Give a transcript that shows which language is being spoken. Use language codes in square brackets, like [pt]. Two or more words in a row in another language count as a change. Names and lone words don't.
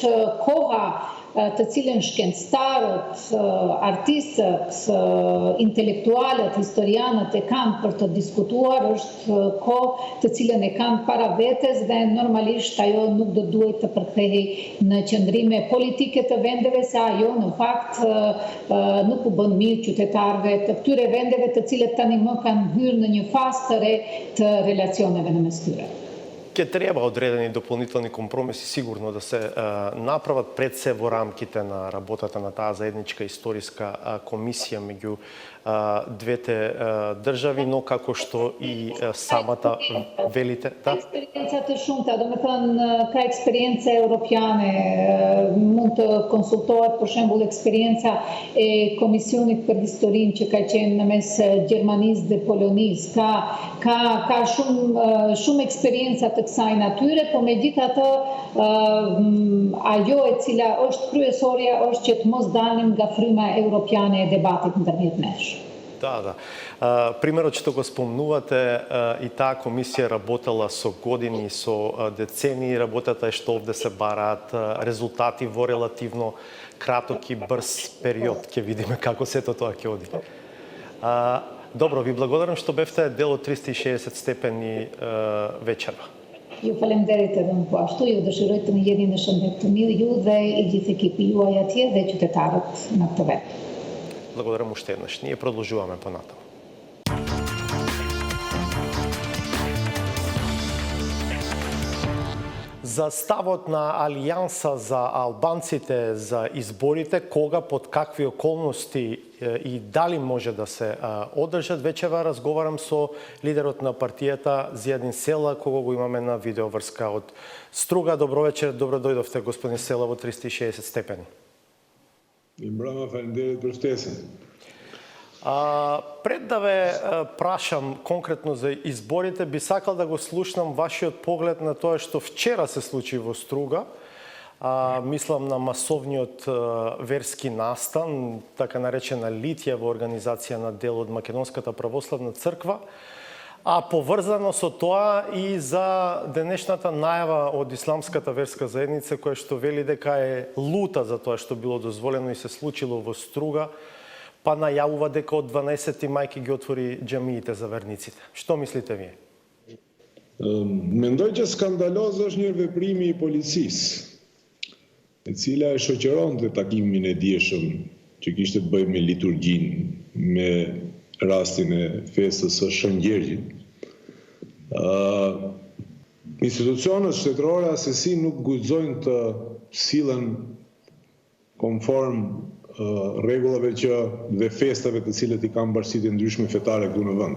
[sq] koha të cilën shkencëtarët, artistët, intelektualët, historianët e kanë për të diskutuar është kohë të cilën e kanë para vetes dhe normalisht ajo nuk do duhet të përkthehej në qëndrime politike të vendeve, se ajo në fakt nuk u bën mirë qytetarëve të këtyre vendeve të cilët tani më kanë hyrë në një fazë të re të relacioneve në mes tyre. [mk] Ќе треба одредени дополнителни компромиси сигурно да се направат пред се во рамките на работата на таа заедничка историска комисија меѓу двете држави, но како што и самата велите, да? [sq] Eksperjenca të shumta, do me thënë ka eksperjenca europiane, mund të konsultohet për shembull eksperjenca e Komisionit për Historinë që ka qenë në mes Gjermanisë dhe Polonisë, ka shumë eksperjenca të kësaj natyre, por megjithatë ajo e cila është kryesorja është që të mos dalim nga fryma europiane e debatit ndërmjet nesh. [mk] Да. Примерот што го спомнувате, и таа комисија работела со години, со децении, работата е што овде се бараат резултати во релативно краток и брз период. Ќе видиме како сето тоа ќе оди. Добро, ви благодарам што бевте дел од 360 степени вечерва. [sq] Ju falemnderit edhe unë po ashtu, ju dëshiroj të më jeni në shëndet të mirë ju dhe i gjithë ekipi juaj atje dhe qytetarët në këtë vend. [mk] Благодарам уште еднаш. Ние продолжуваме понатаму. За ставот на Алијанса за албанците за изборите, кога, под какви околности и дали може да се одржат, вечерва разговарам со лидерот на партијата Зијадин Села, кого го имаме на видеоврска од Струга. Добро вечер, добро дојдовте, господин Села, во 360 степени. [sq] Mirëmbrëma, faleminderit për ftesën. [mk] Пред да ве прашам конкретно за изборите, би сакал да го слушнам вашиот поглед на тоа што вчера се случи во Струга. Мислам на масовниот верски настан, така наречена Литија, во организација на дел од Македонската православна црква, а поврзано со тоа и за денешната најава од исламската верска заедница, која што вели дека е лута за тоа што било дозволено и се случило во Струга, па најавува дека од 12 мај ќе ги отвори џамиите за верниците. Што мислите вие? [sq] Mendoj që skandaloz është një veprimi i policisë, e cila e shoqëronte takimin e dieshëm që kishte të bëjë me liturgjinë, me rastin e festës së Shëngjergjit. Institucionet shtetërore asesi nuk guxojnë të sillen konform rregullave dhe festave të cilët i kanë bashkësitë e ndryshme fetare këtu në vend.